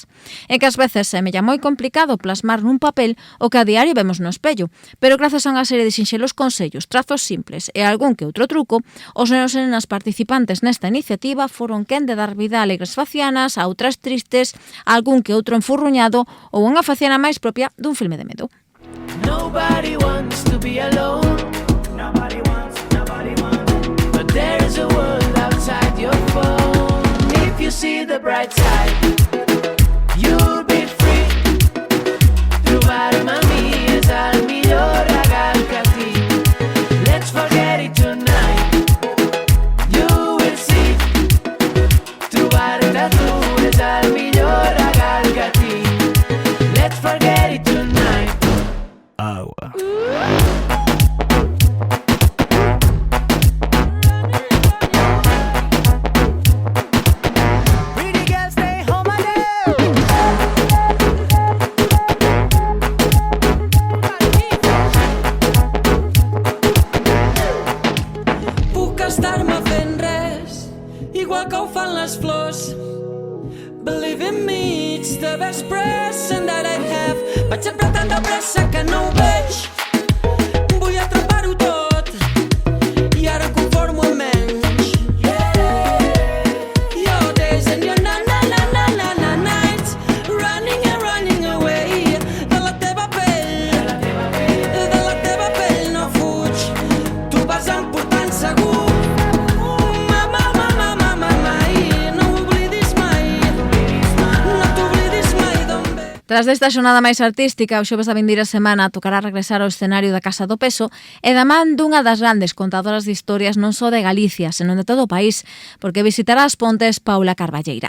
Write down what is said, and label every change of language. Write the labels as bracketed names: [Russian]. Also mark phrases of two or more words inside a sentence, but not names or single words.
[Galician] E que ás veces semella moi complicado plasmar nun papel o que a diario vemos no espello, pero grazas a unha serie de sinxelos consellos, trazos simples e algún que outro truco, os nenos e nenas participantes nesta iniciativa foron quen de dar vida a alegres facianas, a outras tristes, algún que outro enfurruñado ou unha faciana máis propia dun filme de medo. [English] Nobody wants to be alone. Nobody wants. But there is a world outside your phone. If you see the bright side, you'll be free. [Catalan] Trovarme a mi és el millor regal que tinc. [English] Let's forget it tonight. You will see. [Catalan] Trobar-te a tu és el millor regal que tinc. [English] Let's forget it tonight. Agua. Pretty girls stay home alone. [Catalan] Puc estar-me fent res, igual que ho fan les flors. [English] Believe in me, it's the best present that I have. [Catalan] Vaig sempre tan de pressa que no ho veig. Vull atrapar-ho tot i ara em conformo amb menys. [English] Your days and your na-na-na-na-na nights, running and running away. [Catalan] De la teva pell no fuig, tu vas emportant segur. [Galician] Tras desta xornada máis artística, o xoves da vindeira semana tocará regresar ao escenario da Casa do Peso e da man dunha das grandes contadoras de historias non só de Galicia, senón de todo o país, porque visitará as Pontes Paula Carballeira.